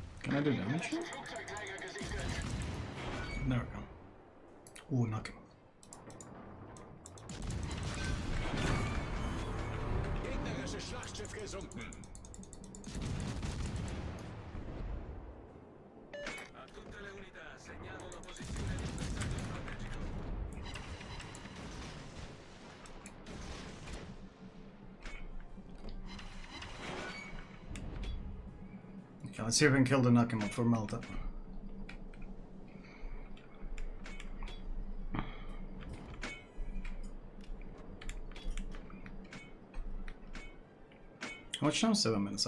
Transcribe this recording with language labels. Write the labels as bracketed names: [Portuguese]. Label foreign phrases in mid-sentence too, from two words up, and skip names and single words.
[English] Can I do damage? There we go. Oh, knock him. [German] Gegnerisches Schlachtschiff gesunken. [Italian] A tutte le unità, segnalo la posizione di un bersaglio strategico. [English] Okay, let's see if we can kill the Nakama for Malta. How much time? 7 minutes.